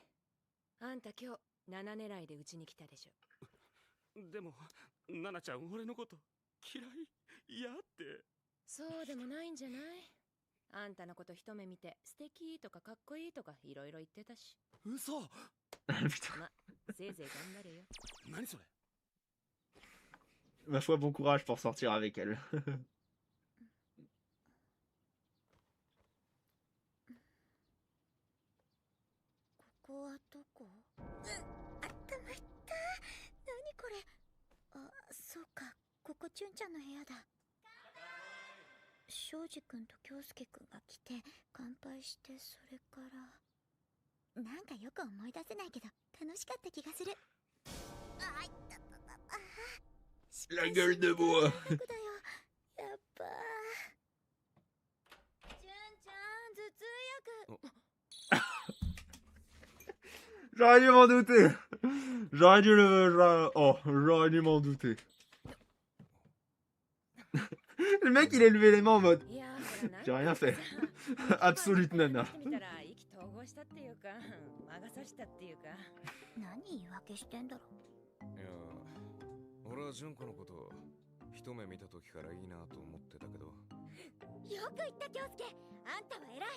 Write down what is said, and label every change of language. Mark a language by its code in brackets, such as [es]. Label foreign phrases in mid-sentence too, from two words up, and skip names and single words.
[ja] あんた今日7狙いでうちに来たでしょ。でもナナちゃん俺のこと嫌い嫌って。そうでもないんじゃない？あんたのこと一目見て素敵とかかっこいいとかいろいろ言ってたし。嘘。ま、せいぜい頑張れよ。何それ？ [fr] Ma foi, bon courage pour sortir avec elle. [ja] ここはどこ？あったまった。何これ？あ、そうか。ここ純ちゃんの部屋だ。庄司くんと京介くんが来て乾杯して、それからなんかよく思い出せないけど楽しかった気がする。あ、いったたたた。 [fr] La gueule de bois. [ja] やっぱ純ちゃん、頭痛薬。 [fr] J'aurais dû m'en douter. J'aurais dû j'aurais dû m'en douter. Le mec, il a levé les mains en mode. [ja] いやーほら [fr] J'ai [ja] なん [fr] rien [ja] か [fr] fait. [ja] さ [fr] Absolute [ja] 今 [fr] nana. [ja] 見たら意気投合したっていうか魔が差したっていうか何言い訳してんだろ。いや俺は純子のこと一目見た時からいいなと思ってたけど、よく言った京介、あんたは偉い。